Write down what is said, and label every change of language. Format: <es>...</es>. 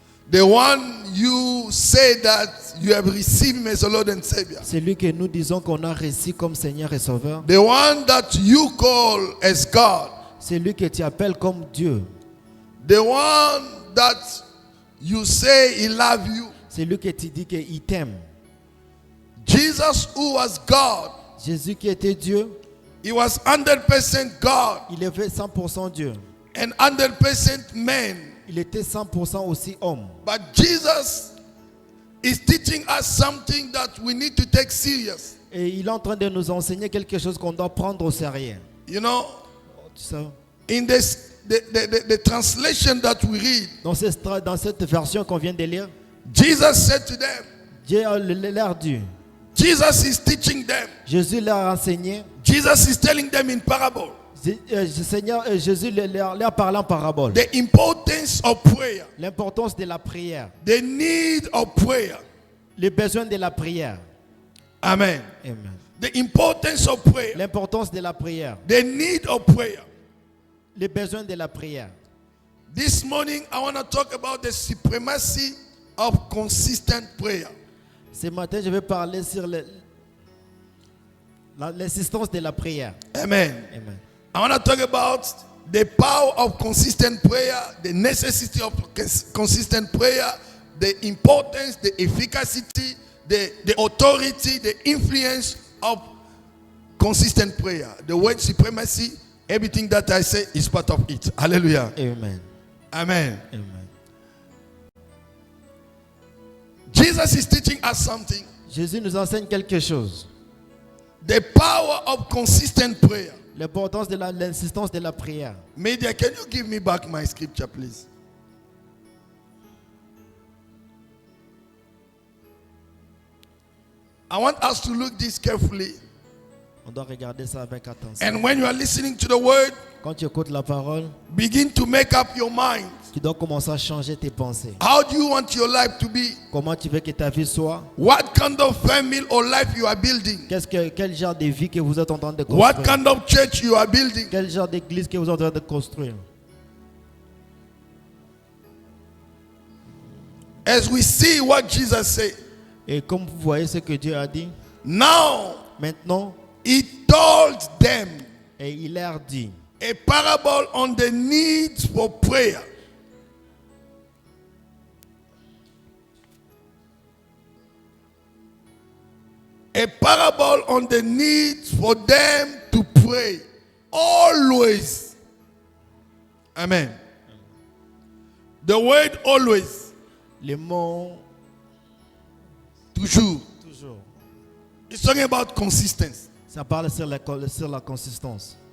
<en>the one you say that you have received him as a Lord and Savior,</en> <fr>c'est lui que nous disons qu'on a reçu comme Seigneur et Sauveur,</fr> <en>the one that you call as God,</en> <fr>c'est lui que tu appelles comme Dieu,</fr> <en>the one that you say he loves you,</en> <fr>c'est lui que tu dis qu'il t'aime.</fr> <en>Jesus, who was God,</en> <fr>Jésus qui était Dieu,</fr> <en>he was 100% God</en> <fr>il était 100% Dieu.</fr> <en>and 100% man.</en> <fr>Il était 100% aussi homme.</fr> <en>But Jesus is teaching us something that we need to take serious.</en> <fr>Et il est en train de nous enseigner quelque chose qu'on doit prendre au sérieux.</fr> <en>You know,</en> <fr>Tu sais,</fr> <en>in this, the translation that we read,</en> <fr>dans cette version qu'on vient de lire,</fr> <en>Jesus said to them,</en> <fr>Dieu leur dit,</fr> <en>Jesus is teaching them.</en> <fr>Jésus leur a enseigné,</fr> <en>Jesus is telling them in parable</en> <fr>Seigneur, Jésus leur parle en parabole.</fr> <en>the importance of prayer,</en> <fr>L'importance de la prière,</fr> <en>the need of prayer.</en> <fr>les besoins de la prière. Amen. Amen.</fr> <en>The importance of prayer,</en> <fr>L'importance de la prière,</fr> <en>the need of prayer.</en> <fr>les besoins de la prière.</fr> <en>This morning, I want to talk about the supremacy of consistent prayer.</en> <fr>Ce matin, je vais parler sur l'assistance de la prière. Amen. Amen.</fr> <en>I want to talk about the power of consistent prayer, the necessity of consistent prayer, the importance, the efficacy, the authority, the influence of consistent prayer. The word supremacy, everything that I say is part of it. Hallelujah. Amen. Amen. Amen. Jesus is teaching us something.</en> <fr>Jésus nous enseigne quelque chose.</fr> <en>The power of consistent prayer.</en> <fr>L'importance de l'insistance de la prière.</fr> <en>Media, can you give me back my scripture, please? I want us to look this carefully.</en> <fr>On doit regarder ça avec attention.</fr> <en>And when you are listening to the word,</en> <fr>Quand tu écoutes la parole,</fr> <en>begin to make up your mind.</en> <fr>tu dois commencer à changer tes pensées.</fr> <en>How do you want your life to be?</en> <fr>Comment tu veux que ta vie soit?</fr> <en>What kind of family or life you are building?</en> <fr>Quel genre de vie que vous êtes en train de</fr> <en>What</en> <fr>construire?</fr> <en>kind of church you are building?</en> <fr>Quel genre d'église que vous êtes en train de construire?</fr> <en>As we see what Jesus said,</en> <fr>Et comme vous voyez ce que Dieu a dit,</fr> <en>now</en> <fr>maintenant,</fr> <en>he told them</en> <fr>et il leur dit,</fr> <en>a parable on the need for prayer. A parable on the need for them to pray always. Amen. The word always,</en> <fr>les mots toujours, toujours.</fr> <en>it's talking about consistency.</en> <fr>Ça parle sur la consistance.</fr>